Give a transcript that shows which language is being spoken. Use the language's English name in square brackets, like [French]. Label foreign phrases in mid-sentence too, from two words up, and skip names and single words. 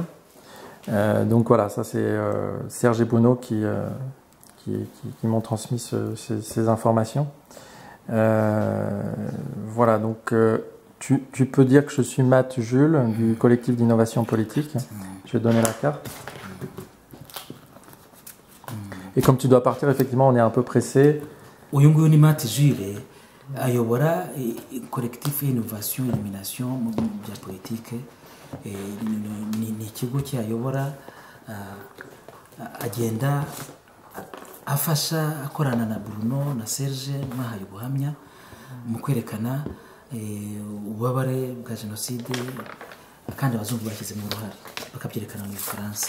[French] Donc voilà, ça c'est Serge et Bruno qui m'ont transmis ces informations. Voilà, donc tu peux dire que je suis Matt Jules du collectif d'innovation politique. Je vais te donner la carte. Et comme tu dois partir, effectivement, on est un peu pressé. [Kinyarwanda] Uyu nguyu ni Matt Jules ayobora [French] collectif innovation illumination [Kinyarwanda] mu bya politique. Ni ikigo cyayobora agenda afasha akorana na Bruno na Serge mwahaye ubuhamya mu kwerekana ububabare bwa jenoside kandi abazungu bashyize mu ruhare bakabyerekana mu Faransa.